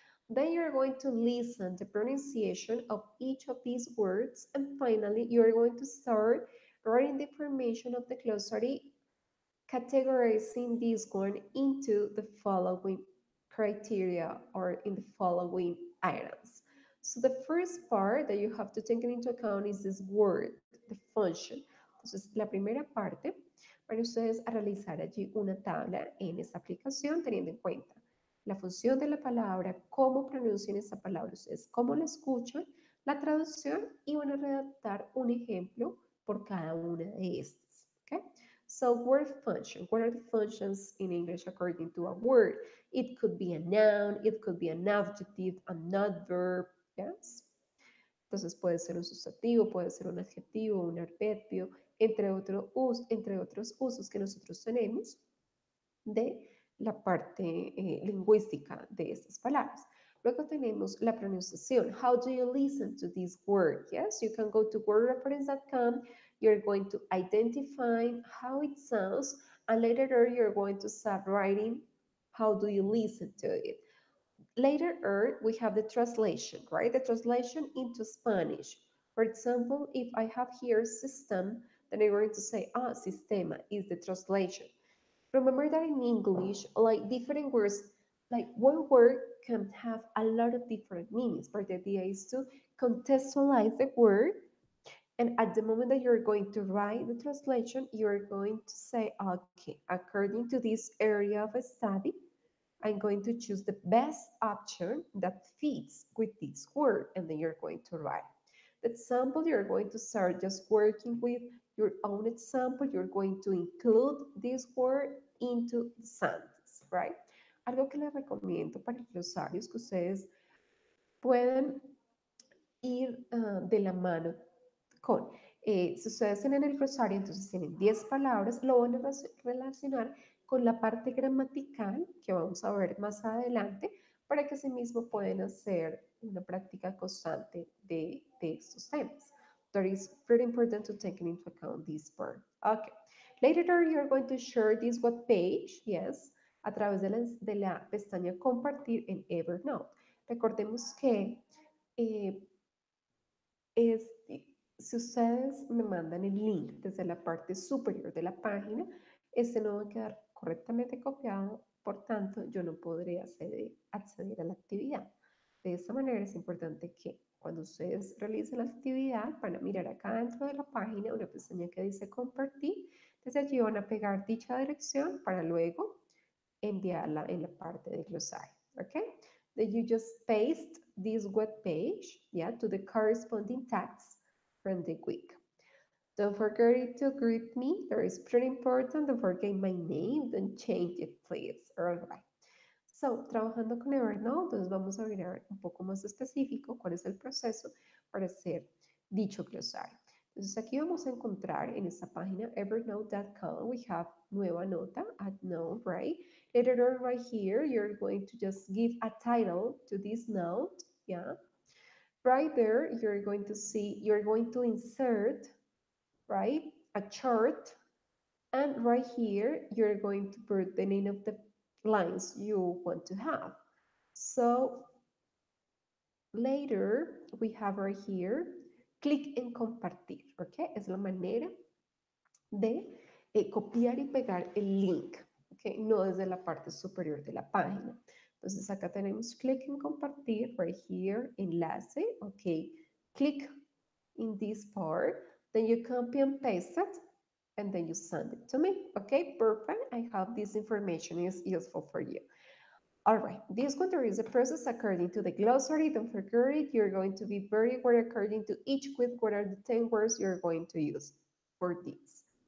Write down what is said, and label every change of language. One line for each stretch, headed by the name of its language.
English: Then you're going to listen the pronunciation of each of these words, and finally, you're going to start writing the information of the glossary, categorizing this one into the following criteria or in the following items. So the first part that you have to take into account is this word, the function.
Spanish: Entonces, la primera parte, van ustedes a realizar allí una tabla en esta aplicación teniendo en cuenta la función de la palabra, cómo pronuncian esa palabra ustedes, cómo la escuchan, la traducción y van a redactar un ejemplo por cada una de estas. ¿Okay?
English: So word function, what are the functions in English according to a word? It could be a noun, it could be an adjective, an adverb, yes?
Spanish: Entonces puede ser un sustantivo, puede ser un adjetivo, un adverbio, entre otros usos que nosotros tenemos de la parte lingüística de estas palabras. Luego tenemos la pronunciación.
English: How do you listen to this word? Yes, you can go to wordreference.com. You're going to identify how it sounds, and later you're going to start writing how do you listen to it. Later we have the translation, right? The translation into Spanish. For example, if I have here system, then I'm going to say, sistema is the translation. Remember that in English, like different words, like one word can have a lot of different meanings, but the idea is to contextualize the word. And at the moment that you're going to write the translation, you're going to say, okay, according to this area of study, I'm going to choose the best option that fits with this word, and then you're going to write. The example, you're going to start just working with your own example. You're going to include this word into the sentence, right?
Spanish: Algo que les recomiendo para los glosarios que ustedes pueden ir de la mano con. Si ustedes tienen el glosario, entonces tienen 10 palabras, lo van a relacionar con la parte gramatical que vamos a ver más adelante para que sí mismo pueden hacer una práctica constante de estos temas.
English: That is very important to take into account this part. Okay. Later you're going to share this web page, yes,
Spanish: a través de la pestaña compartir en Evernote. Recordemos que eh, es, si ustedes me mandan el link desde la parte superior de la página, este no va a quedar correctamente copiado, por tanto, yo no podré acceder a la actividad. De esta manera es importante que cuando ustedes realicen la actividad, van a mirar acá dentro de la página una pestaña que dice compartir. Desde allí van a pegar dicha dirección para luego enviarla en la parte de glosario.
English: Okay? Then you just paste this web page, yeah, to the corresponding text from the week. Don't forget to greet me. That is pretty important. Don't forget my name. Don't change it, please. All right.
Spanish: So, trabajando con Evernote, entonces vamos a mirar un poco más específico cuál es el proceso para hacer dicho glosario. Entonces, aquí vamos a encontrar en esta página evernote.com,
English: we have
Spanish: nueva nota,
English: add note, right? Later on right here, you're going to just give a title to this note, yeah? Right there, you're going to see, you're going to insert, right, a chart, and right here, you're going to put the name of the lines you want to have. So later, we have right here,
Spanish: clic en compartir, ¿ok? Es la manera de copiar y pegar el link, ¿ok? No desde la parte superior de la página. Entonces acá tenemos clic en compartir,
English: right here,
Spanish: enlace, ¿ok?
English: Click in this part, then you copy and paste it, and then you send it to me, okay? Perfect, I hope this information is useful for you. All right, this one there is a process according to the glossary. Don't forget it. You're going to be very aware according to each quiz what are the 10 words you're going to use for this.